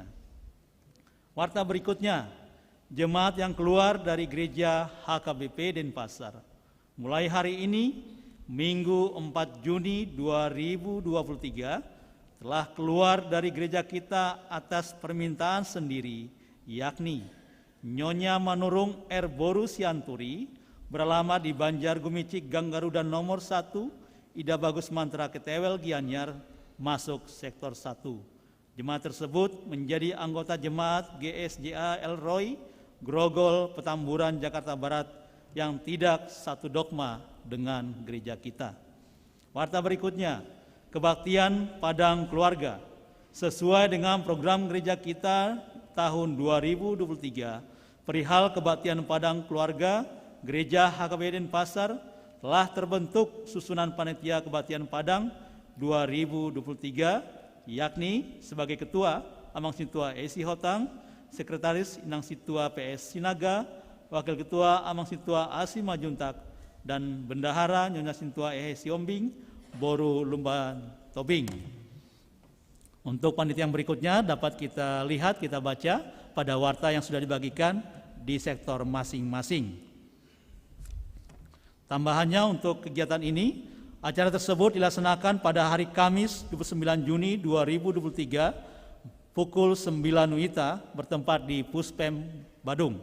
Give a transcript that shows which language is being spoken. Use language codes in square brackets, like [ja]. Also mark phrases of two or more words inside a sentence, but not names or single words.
[id] Warta berikutnya, jemaat yang keluar dari gereja HKBP Denpasar. Mulai hari ini, Minggu 4 Juni 2023, telah keluar dari gereja kita atas permintaan sendiri, yakni Nyonya Manurung R. Boru Sianturi, beralamat di Banjar Gumicik Gang Garuda nomor 1, Ida Bagus Mantra Ketewel Gianyar, masuk sektor 1. Jemaat tersebut menjadi anggota jemaat GSJA El Roy, Grogol, Petamburan, Jakarta Barat, yang tidak satu dogma dengan gereja kita. Warta berikutnya, kebaktian Padang Keluarga. Sesuai dengan program gereja kita tahun 2023, perihal kebaktian Padang Keluarga, Gereja HKBP Denpasar telah terbentuk susunan panitia kebaktian Padang 2023, yakni sebagai Ketua Amang Sintua Esi Hotang, Sekretaris Inang Situa PS Sinaga, Wakil Ketua Amang Sintua Asi Majuntak, dan Bendahara Nyonya Sintua Ehe Siombing Boru Lumban Tobing. Untuk panitia yang berikutnya dapat kita lihat, kita baca pada warta yang sudah dibagikan di sektor masing-masing. Tambahannya untuk kegiatan ini, acara tersebut dilaksanakan pada hari Kamis 29 Juni 2023 pukul 9 WITA bertempat di Puspem Badung.